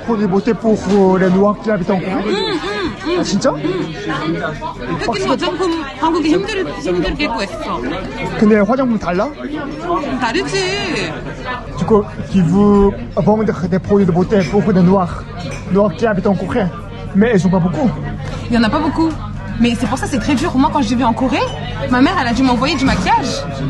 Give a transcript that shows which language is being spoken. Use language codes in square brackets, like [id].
[fr] Produits beauté pour les noirs qui habitent en Corée? [ko] 아 진짜? 여기는 화장품 한국이 힘들게 구했어. 근데 화장품 달라? 다르지. [fr] Du coup, qui veut vendre des produits de beauté pour les noirs qui habitent en Corée. Mais ils sont pas beaucoup. Il y en a pas beaucoup. Mais c'est pour ça c'est très dur. Moi quand je vivais en Corée, ma mère elle a dû m'envoyer du maquillage.